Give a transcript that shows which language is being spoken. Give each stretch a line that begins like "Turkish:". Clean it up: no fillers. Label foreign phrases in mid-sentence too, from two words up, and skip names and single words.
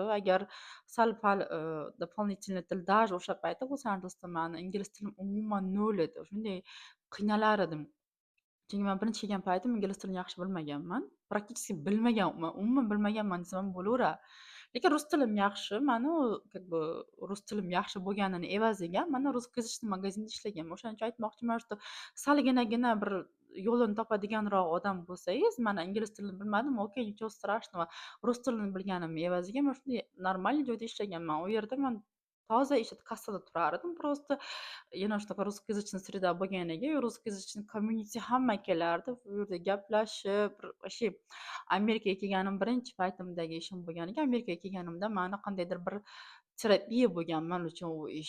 Uzbek: Agar sal-pal дополнительный til, даже o'sha paytda Los-Anjelesda mani ingliz tilim umuman nol edi. Shunday qiynalar edim. Chunki men birinchi kelgan paytim ingliz tilini yaxshi bilmaganman. Praktiski bilmaganman, umuman bilmaganman desam bo'laveradi. Lekin rus tilim yaxshi. Mani u
Russian: как бы
Uzbek: rus tilim yaxshi bo'lganini evaziga mana русскоязычный magazinda ishlaganman. O'shaning uchun aytmoqchiman, что salginagina bir yo'lini topadiganroq odam bo'lsangiz, mana ingliz tilini bilmadim, okey,
Russian: nичего страшного.
Uzbek: Rus tilini bilganimni evaziga man shunday нормальный joyda ishlaganman. U yerda man toza kassada turardim. Просто yana shunaqa
Russian: русскоязычный среда
Uzbek: bo'lganiga, русскоязычный community hamma kelardi. U yerda gaplashib, bir вообще Amerikaga kelganim birinchi paytimdagi ishim bo'lganiga, Amerikaga kelganimda mani qandaydir bir terapiya bo'lgan men uchun u ish.